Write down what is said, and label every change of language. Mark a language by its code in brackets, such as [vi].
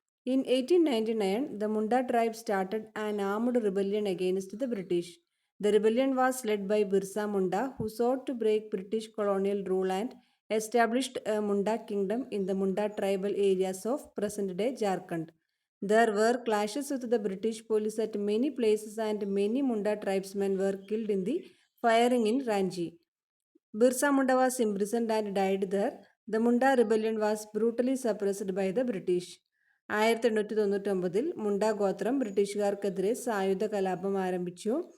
[en] In 1899 the Munda tribe started an armed rebellion against the British. The rebellion was led by Birsa Munda, who sought to break British colonial rule and established a Munda kingdom in the Munda tribal areas of present-day Jharkhand. There were clashes with the British police at many places and many Munda tribesmen were killed in the firing in Ranchi. Birsa Munda was imprisoned and died there. The Munda rebellion was brutally suppressed by the British. [ml] 1899 മുണ്ട ഗോത്രം ബ്രിട്ടീഷുകാർക്കെതിരെ സായുധ കലാപം ആരംഭിച്ചു.